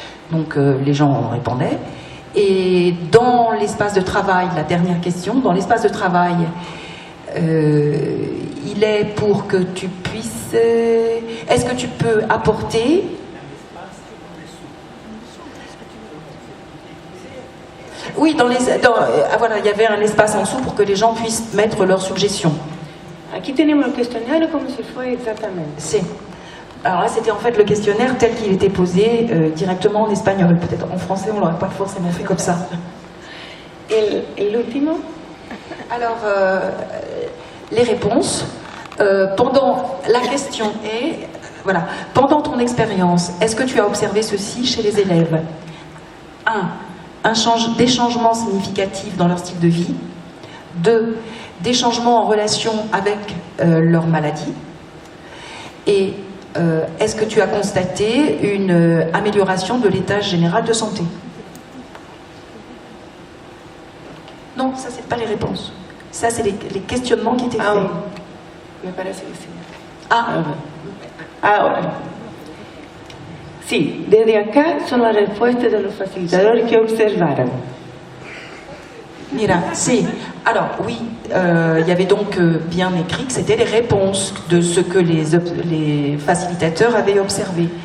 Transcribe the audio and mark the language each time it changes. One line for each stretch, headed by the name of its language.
French: Donc les gens répondaient. Et dans l'espace de travail, la dernière question, dans l'espace de travail, il est pour que tu puisses... Est-ce que tu peux apporter... Oui, voilà, il y avait un espace en dessous pour que les gens puissent mettre leurs suggestions.
Spanish: Aquí tenemos el questionnario como si fuera exactamente.
French: C'est. Alors là, c'était en fait le questionnaire tel qu'il était posé directement en espagnol. Peut-être en français, on l'aurait pas forcément fait comme ça.
Spanish: L'ultimo.
French: Alors, les réponses. Pendant la question est, voilà, pendant ton expérience, est-ce que tu as observé ceci chez les élèves? 1. Des changements significatifs dans leur style de vie. 2. Des changements en relation avec leur maladie. Et est-ce que tu as constaté une amélioration de l'état général de santé? Non, ça c'est pas les réponses. Ça c'est les questionnements qui étaient faits.
Spanish: Me parece que sí. Ahora. Sí, desde acá son las respuestas de los facilitadores que observaron. Mira, si.
French: Alors oui, il y avait donc bien écrit que c'était les réponses de ce que les facilitateurs avaient observé.